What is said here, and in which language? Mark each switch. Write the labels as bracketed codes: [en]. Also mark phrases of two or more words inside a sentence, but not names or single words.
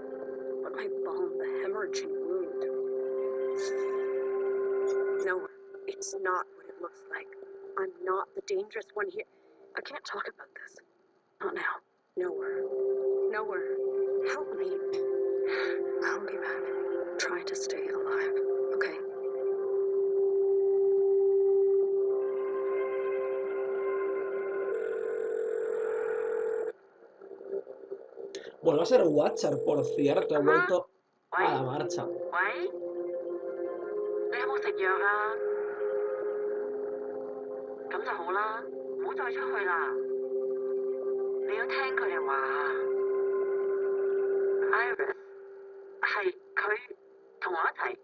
[en] What might balm the hemorrhaging wound? No, it's not what it looks like. I'm not the dangerous one here. I can't talk about this. Not now. Nowhere. Help me. I'll be back. Try to stay alive, okay? [es] Vuelve a ser Watcher, por cierto. Ha vuelto a la marcha. [yue] 喂，你有冇食藥啊？咁就好啦，唔好再出去啦。你要聽佢哋話啊。Iris 係佢同我一齊。